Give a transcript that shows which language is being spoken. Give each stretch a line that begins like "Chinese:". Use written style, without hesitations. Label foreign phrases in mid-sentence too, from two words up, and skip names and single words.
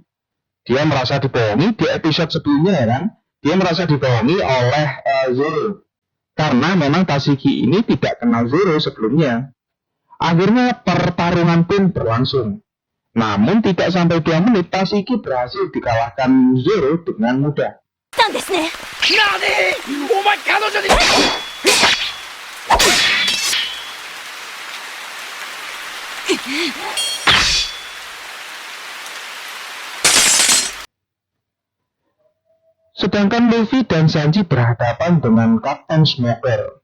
Indonesian: Dia merasa dibohongi di episode sebelumnya, ya kan? Dia merasa dibohongi oleh Zoro karena memang Tashigi ini tidak kenal Zoro sebelumnya. Akhirnya pertarungan pun berlangsung. Namun tidak sampai 2 menit, Tashigi berhasil dikalahkan Zoro dengan mudah.
Japanese: なんですね。なにお前彼女に。
Indonesian: Sedangkan Luffy dan Sanji berhadapan dengan Kapten Smoker.